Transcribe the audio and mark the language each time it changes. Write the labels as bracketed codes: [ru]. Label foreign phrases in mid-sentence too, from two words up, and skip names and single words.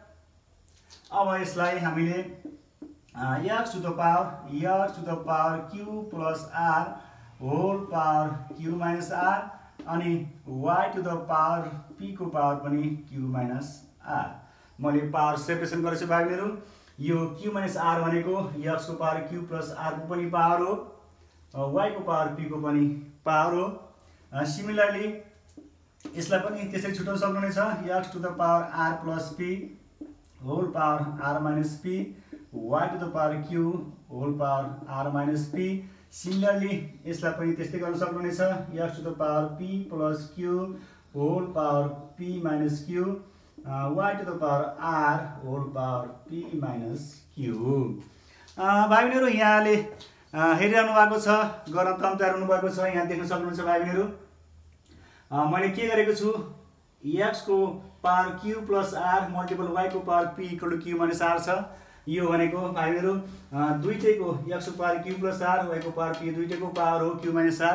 [ne] अब यसलाई हामीले [en] x to the power q plus r whole power q minus r अनि y to the power p [ne] को पावर पनि [en] q minus r. [ne] मैले [en] power separation [ne] गरेछु भाइहरु। यो [en] q minus r [ne] भनेको x को पावर [en] q plus r [ne] को पनि पावर हो, y को पावर p को पनि पावर हो। सिमिलरली यसलाई पनि त्यसरी छुटाउन सक्नुहुनेछ, [en] x to the power r plus p whole power r minus p, y to the power q whole power r minus p. [ne] सिमिलरली यसलाई पनि त्यस्तै गर्न सक्नुहुनेछ, [en] x to the power p plus q whole power p minus q, y to the power r whole power p minus q. [ne] भाइ बहिनीहरू, यहाँले हेरिरहनु भएको छ, गर्न तयार हुनु भएको छ। यहाँ देख्न सक्नुहुन्छ भाइ बहिनीहरू, मैले के गरेको छु, x को पावर [en] q plus r multiple y [ne] को पावर p [en] equal to q minus r [ne] छ। यो भनेको भाइहरु दुईटैको x को पावर [en] q plus r, [ne] y को पावर p दुईटैको पावर हो [en] q minus r.